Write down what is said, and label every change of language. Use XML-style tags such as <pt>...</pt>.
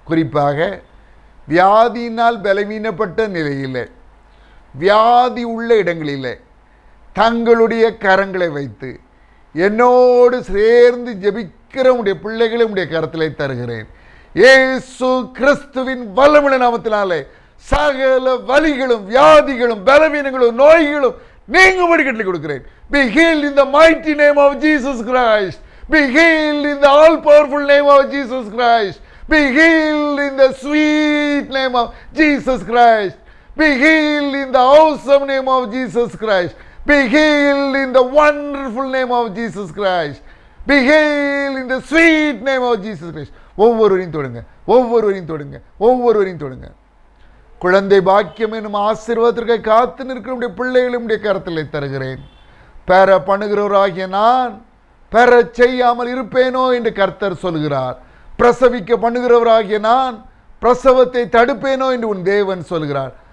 <ta>குறிப்பாக வியாதியினால் பலவீனப்பட்ட நிலையில், வியாதி உள்ள இடங்களில் தங்களுடைய கரங்களை வைத்து என்னோடு சேர்ந்து ஜெபிக்கிற உடைய பிள்ளைகளை உடைய கரத்திலே தருகிறேன். இயேசு கிறிஸ்துவின் வல்லமையுள்ள நாமத்தினாலே சகல வலிகளும் வியாதிகளும் பலவீனங்களும் நோய்களும் நீங்கும்படி கட்டளை கொடுக்கிறேன்.</ta> <en>Be healed in the mighty name of Jesus Christ. Be healed in the all powerful name of Jesus Christ. Be healed in the sweet name of Jesus Christ. Be healed in the awesome name of Jesus Christ. Be healed in the wonderful name of Jesus Christ. Be healed in the sweet name of Jesus Christ.</en> <ta>ஒவ்வொருவரையும் தொடுங்க, ஒவ்வொருவரையும் தொடுங்க, ஒவ்வொருவரையும் தொடுங்க. குழந்தை பாக்கியம் என்னும் ஆசீர்வாதத்திற்கு காத்து நிற்கிற பிள்ளைகளும் கரத்திலே தருகிறேன். பெற பண்ணுகிறவராகிய நான் பெற செய்யாமல் இருப்பேனோ என்று கர்த்தர் சொல்கிறார். பிரசவிக்க பண்ணுகிறவராகிய நான் பிரசவத்தை தடுப்பேனோ என்று உன் தேவன் சொல்கிறார்.</ta>